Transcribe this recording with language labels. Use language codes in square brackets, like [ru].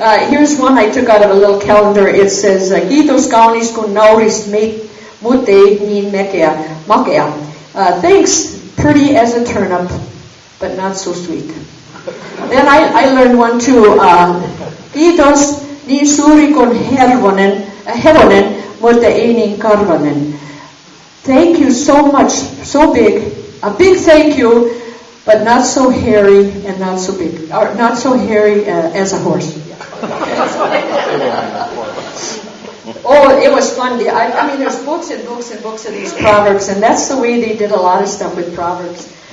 [en] Here's one I took out of a little calendar. It says, [fi] Kiitos kaunis kun nauris mut ei niin makea. [en] Thanks, pretty as a turnip, but not so sweet. Then I learned one too. [fi] Kiitos niin suuri kun hevonen, mutta ei niin karvanen. [en] Thank you so much, so big. A big thank you, but not so hairy and not so big, or not so hairy as a horse. Oh, it was fun. I mean, there's books and books and books of these proverbs, and that's the way they did a lot of stuff with proverbs.